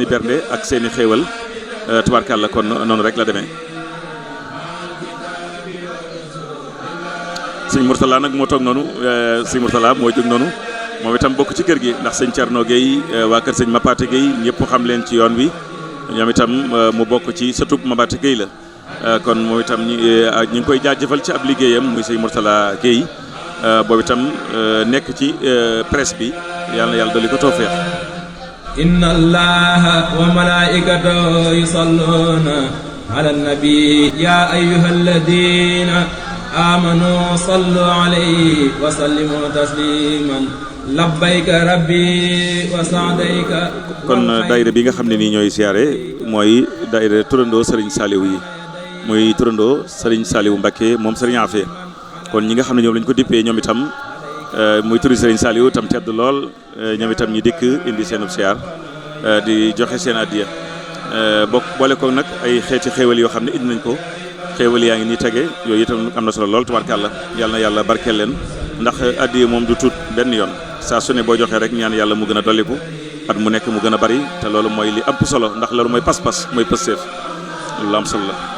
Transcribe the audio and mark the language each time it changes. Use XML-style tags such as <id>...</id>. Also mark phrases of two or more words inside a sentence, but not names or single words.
<wo>bernde ak seen i xéewal tubaarkàlla kon noonu rek la demee sëñ Mourtala nag moo toog noonu sëñ Mourtala moo jóg noonu moom itam bokk ci kër gi ndax sëñ Thierno Gueye waa kër sëñ Mapate Gueye ñëpp xam leen ci yoon wi ñoom itam mu bokk ci sëtub Mapate Gueye la kon moom itam ñu ngi koy jaajëfal ci ab liggéeyam muy sëñ Mourtala Gueye boobu itam nekk ci presse bi yàlla na yàlla dolli ko tawfeex.</wo> <ar>إن الله وملائكته يصلون على النبي يا أيها الذين آمنوا صلوا عليه وسلموا تسليما لبيك ربي وسعديك.</ar> <wo>kon daayira bi nga xam ne nii ñooy siyaare mooy daayira turandoo Serigne Saliou yi muy turandoo Serigne Saliou Mbacké moom Serigne Afé kon ñi nga xam ne ñoom lañ ko dippee ñoom itam muy turi Serigne Saliou tam tedd lool ñoom itam ñu dikk indi seenub siyaar di joxe seen addiya bokk boole ko nag ay xeeti xéewal yoo xam ne indi nañ ko xéewal yaa ngi nii tege yooyu itam am na solo lool tubaarkàlla yàlla na yàlla barkeel leen ndax addiya moom du tuut benn yoon saa su ne boo joxee rek ñaan yàlla mu gën a dolliku at mu nekk mu gën a bari te loolu mooy li ëpp solo ndax loolu mooy pas-pas mooy pësteef loolu am solo la.</wo>